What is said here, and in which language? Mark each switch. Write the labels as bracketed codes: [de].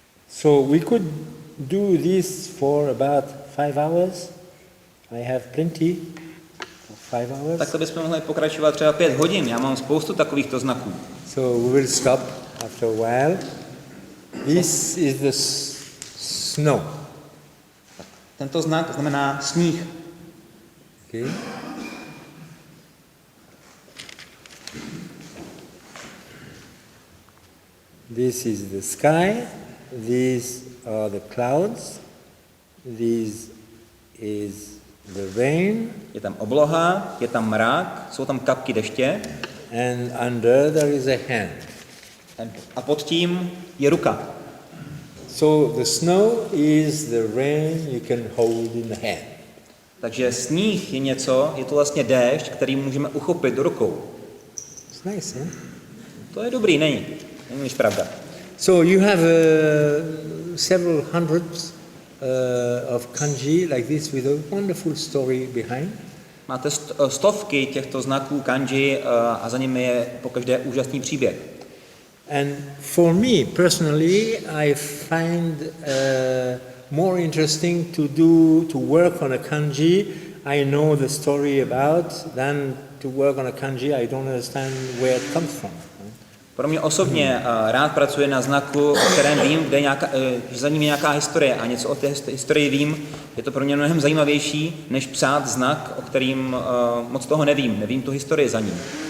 [en] So we could do this for about 5 hours. I have plenty 5 hours. [cs] Tak to bychom mohli pokračovat třeba 5 hodin. Já mám spoustu takovýchto znaků. [en] So we will stop after a while. This is the snow. [cs] Tento znak znamená sníh. [en] Okay. This is the sky. These are the clouds. This is the rain. [cs] Je tam obloha, je tam mrak, jsou tam kapky deště. [en] And under there is a hand. [cs] A pod tím je ruka. [en] So the snow is the rain you can hold in the hand. [cs] Takže sníh je něco, je to vlastně déšť, který můžeme uchopit do rukou. [en] It's nice, huh? [cs] To je dobrý, není nic pravda. [en] So you have several hundreds of kanji like this with a wonderful story behind. [cs] Máte stovky těchto znaků kanji a za nimi je pokaždé úžasný příběh. [en] And for me personally, I find more interesting to work on a kanji I know the story about than to work on a kanji I don't understand where it comes from. [cs] Pro mě osobně rád pracuje na znaku, o kterém vím, že za ním je nějaká historie a něco o té historii vím. Je to pro mě mnohem zajímavější, než psát znak, o kterým moc toho nevím. Nevím tu historii za ním.